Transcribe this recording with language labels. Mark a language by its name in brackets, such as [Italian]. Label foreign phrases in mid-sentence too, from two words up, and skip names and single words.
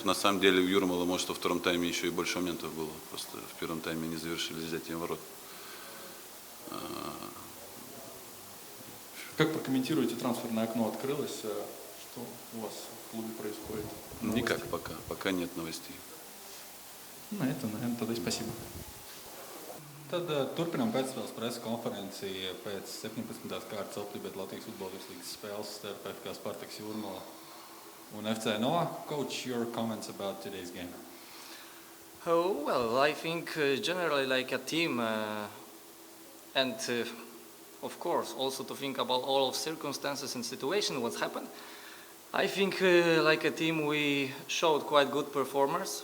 [Russian] На самом деле у Юрмала, может, во втором тайме еще и больше моментов было. Просто в первом тайме не завершили взятием ворот. Как прокомментируете, трансферное окно открылось? Что у вас в клубе происходит? Новости? Никак пока нет новостей. На это, наверное, тогда и спасибо. [Latvian] Tad turpinām pēcspēles preses konferenci pēc 17. kārtas Latvijas futbola virslīgas spēles starp FC Spartaks Jurmala un FC Noah. [English] Coach, your comments about today's game? Well, I think generally like a team and of course also to think about all of circumstances and situations, what's happened. I think like a team we showed quite good performance.